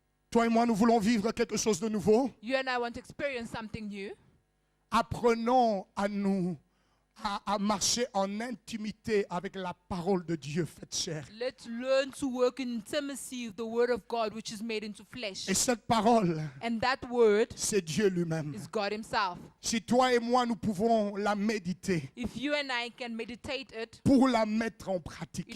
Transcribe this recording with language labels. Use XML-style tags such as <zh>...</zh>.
<fr>Toi et moi, nous voulons vivre quelque chose de nouveau.</fr> <en>You and I want to experience something new.</en> <fr>Apprenons à marcher en intimité avec la parole de Dieu faite chair.</fr> <en>Let's learn to work in intimacy with the word of God which is made into flesh.</en> <fr>Et cette parole,</fr> <en>And that word</en> <fr>c'est Dieu lui-même.</fr> <en>is God himself.</en> <fr>Si toi et moi, nous pouvons la méditer</fr> <en>If you and I can meditate it</en> <fr>pour la mettre en pratique,</fr>